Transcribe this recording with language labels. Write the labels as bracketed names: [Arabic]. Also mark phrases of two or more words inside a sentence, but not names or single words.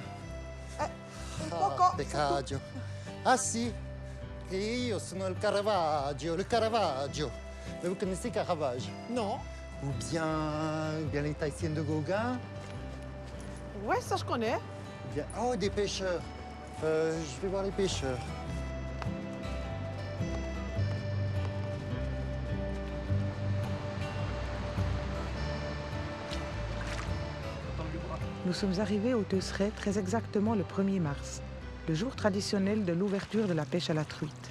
[Italian] poco. Peccaggio. Ah si, che io sono il Caravaggio, le Caravaggio. [French] Mais vous connaissez Caravage? Non. Ou bien les Tahitiennes de Gauguin? Ouais, ça je connais. Ou bien, oh, des pêcheurs. Je vais voir les pêcheurs. Nous sommes arrivés au Teusseray très exactement le 1er mars, le jour traditionnel de l'ouverture de la pêche à la truite.